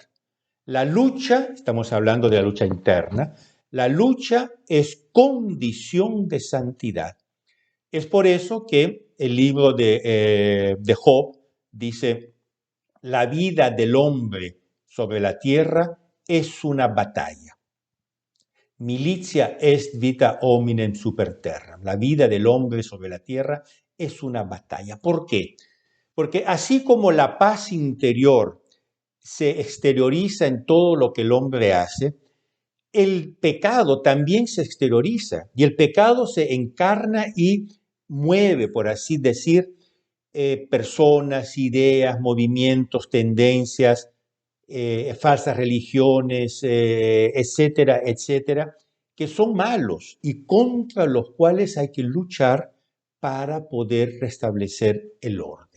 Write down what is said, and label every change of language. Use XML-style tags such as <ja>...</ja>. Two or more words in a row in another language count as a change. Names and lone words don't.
<es>La lucha, estamos hablando de la lucha interna, la lucha es condición de santidad. Es por eso que el libro de Job dice, la vida del hombre sobre la tierra es una batalla.</es> <la>Militia est vita hominem super terra.</la> <es>La vida del hombre sobre la tierra es una batalla. ¿Por qué? Porque así como la paz interior se exterioriza en todo lo que el hombre hace, el pecado también se exterioriza y el pecado se encarna y mueve, por así decir, personas, ideas, movimientos, tendencias, falsas religiones, etcétera, etcétera, que son malos y contra los cuales hay que luchar para poder restablecer el orden.</es>